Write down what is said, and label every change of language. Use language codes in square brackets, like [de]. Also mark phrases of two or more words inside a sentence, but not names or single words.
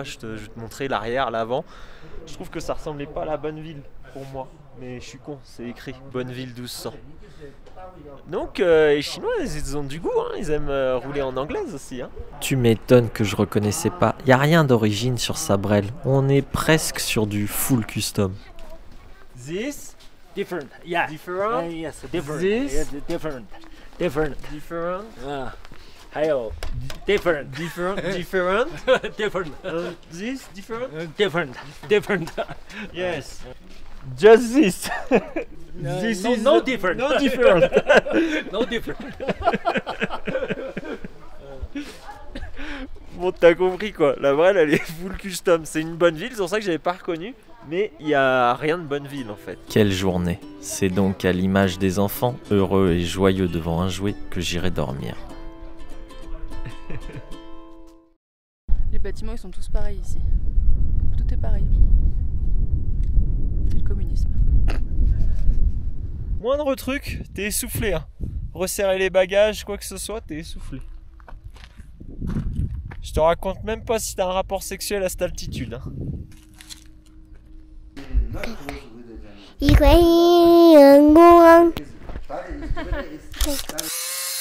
[fr] Je vais te montrer l'arrière, l'avant. Je trouve que ça ressemblait pas à la Bonneville pour moi. Mais je suis con, c'est écrit Bonneville 1200. Donc les Chinois, ils ont du goût, hein. Ils aiment rouler en anglaise aussi. Hein. Tu m'étonnes que je reconnaissais pas. Y a rien d'origine sur sa brelle. On est presque sur du [en] full custom. [fr] This [en] Different, yeah. different. Yes, different. This? Yeah, different. Different. Hello. Different. Different. Different. This different. Different. Yes. Just this. This is no different. No different. No different. [fr] Bon, t'as compris quoi. La brelle, elle est [en] full custom. [fr] C'est une Bonneville, c'est pour ça que j'avais pas reconnu. Mais il n'y a rien de Bonneville en fait. Quelle journée. C'est donc à l'image des enfants, heureux et joyeux devant un jouet, que j'irai dormir. Les bâtiments ils sont tous pareils ici. Tout est pareil. C'est le communisme. Moindre truc, t'es essoufflé. Hein. Resserrer les bagages, quoi que ce soit, t'es essoufflé. Je te raconte même pas si t'as un rapport sexuel à cette altitude. Hein. [zh] 一块荧光。